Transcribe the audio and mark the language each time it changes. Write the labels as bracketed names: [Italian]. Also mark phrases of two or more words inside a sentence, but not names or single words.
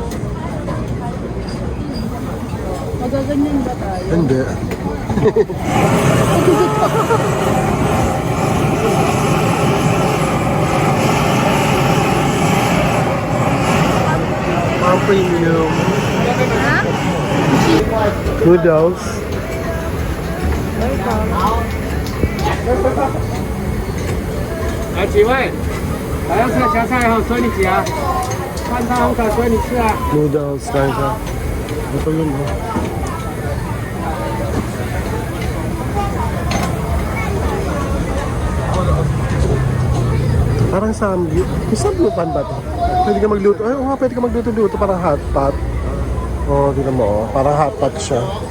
[Filipino] Magaganyan ba tayo? Hindi. Mga premium. Noodles. [Chinese] 来几位？来要菜夹菜哈，随你夹。看他很敢随你吃啊。 [Filipino] Noodles lang siya. Ito yun oh. Parang samgyup. Samgyupan ba to? Pwede ka magluto. Ay, oo nga, pwede ka magluto-luto. Parang hot pot. Oo, tignan mo. Parang hot pot siya.